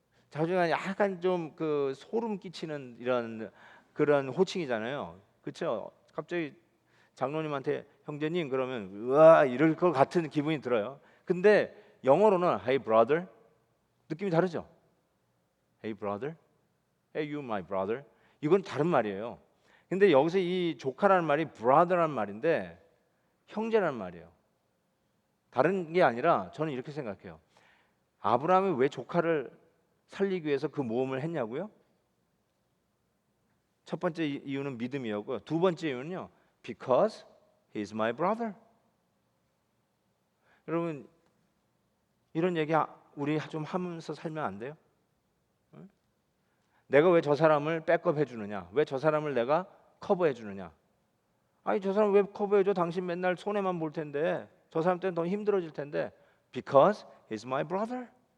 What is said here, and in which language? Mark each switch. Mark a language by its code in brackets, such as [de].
[ko] 자주간 약간 좀 그 소름 끼치는 이런 그런 호칭이잖아요. 그렇죠? 갑자기 장로님한테 형제님 그러면 으아 이럴 것 같은 기분이 들어요. 근데 영어로는 [en] Hey brother [ko] 느낌이 다르죠? [en] Hey brother, Hey you my brother [ko] 이건 다른 말이에요. 근데 여기서 이 조카라는 말이 brother라는 말인데 형제라는 말이에요. 다른 게 아니라 저는 이렇게 생각해요. 아브라함이 왜 조카를 살리기 위해서 그 모험을 했냐고요? 첫 번째 이유는 믿음이었고요. 두 번째 이유는요. [en] Because he is my brother. [ko] 여러분 이런 얘기 우리 좀 하면서 살면 안 돼요? 응? 내가 왜 저 사람을 백업 해주느냐? 왜 저 사람을 내가 커버해 주느냐? 아니 저 사람 왜 커버해줘? 당신 맨날 손해만 볼 텐데 저 사람 때문에 더 힘들어질 텐데 [en] Because he is my brother.